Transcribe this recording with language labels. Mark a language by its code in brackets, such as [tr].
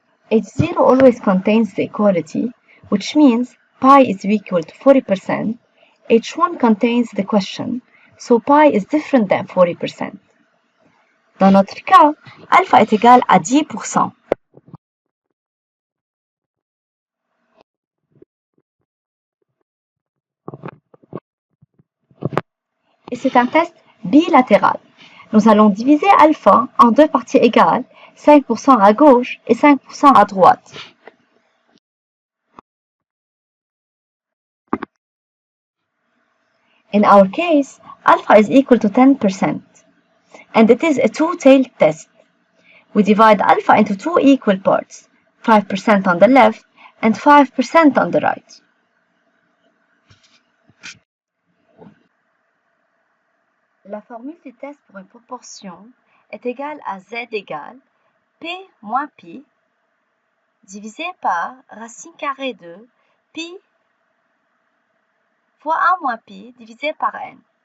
[en] H0 always contains the equality, which means pi is equal to 40%. H1 contains the question, so pi is different than 40%. [fr] Dans notre cas, alpha est égal à 10%. Et c'est un test bilatéral. Nous allons diviser alpha en deux parties égales, 5% à gauche et 5% à droite. [en] In our case, alpha is equal to 10%, and it is a two-tailed test. We divide alpha into two equal parts, 5% on the left and 5% on the right. [fr] La formule du test pour une proportion est égale à z égale p moins pi divisé par racine carrée de pi fois 1 moins pi divisé par n.